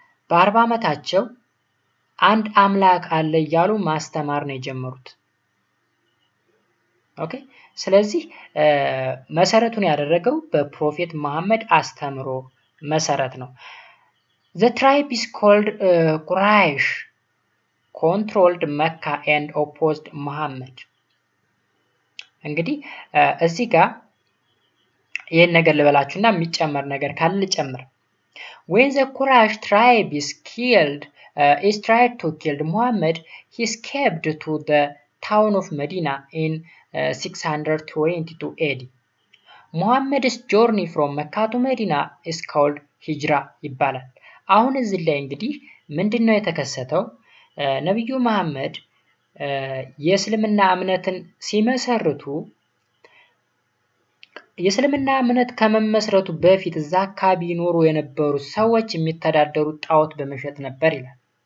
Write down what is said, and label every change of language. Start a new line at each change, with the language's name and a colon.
Amharic: በ40 ዓመታቸው አንድ አምላክ አለ እያሉ ማስተማር ነው የጀመሩት። ኦኬ ስለዚህ መሰረቱን ያደረገው በፕሮፌት መሐመድ አስተምሮ መሰረት ነው።
English: The tribe is called Quraysh, controlled Mecca and opposed Muhammad.
Amharic: እንግዲህ እዚህ ጋር ይሄን ነገር ልበላችሁና የሚጨመር ነገር ካለ ልጨምር።
English: When the Quraysh tribe is tried to kill Muhammad, he escaped to the town of Medina in 622 AD. Muhammad's journey from Mecca to Medina is called Hijra
Amharic: ይባላል። አሁን እዚህ ላይ እንግዲህ ምንድነው የተከሰተው? ነብዩ መሐመድ የእስልምና እምነትን ሲመሰርቱ የእስልምና እምነት ከመመስረቱ በፊት እዛ አካባቢ ይኖሩ የነበሩ ሰዎች የሚተዳደሩት ጣዖት በመሸጥ ነበር ይላል።